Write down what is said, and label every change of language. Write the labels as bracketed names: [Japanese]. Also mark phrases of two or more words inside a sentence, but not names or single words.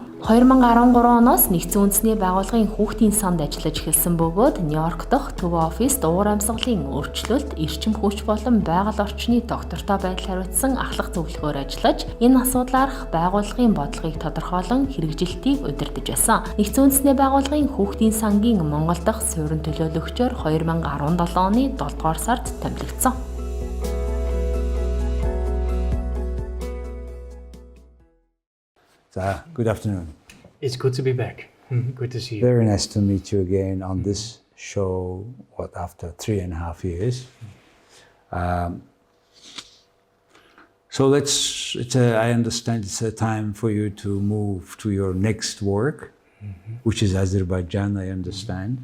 [Mongolian] 2013 оноос Нэгдсэн үндэсний байгууллагын Хүүхдийн санд ажиллаж эхэлсэн бөгөөд Нью-Йорк дахь төв оффист уур амьсгалын өөрчлөлт, эрчим хүч болон байгаль орчны доктортой байдал хариуцсан ахлах зөвлөхөөр ажиллаж, энэ асуудлаарх байгууллагын бодлогыг тодорхойлон хэрэгжилтийг удирдах байсан. Нэгдсэн үндэсний байгууллагын Хүүхдийн Сангийн Монгол дахь суурин төлөөлөгчөөр 2017 оны 7 дугаар сард томилогдсон. [English] Good afternoon. It's good to be back. Good to see you. Very nice to meet you again on this show, after 3.5 years. So I understand it's a time for you to move to your next work, which is Azerbaijan, I understand.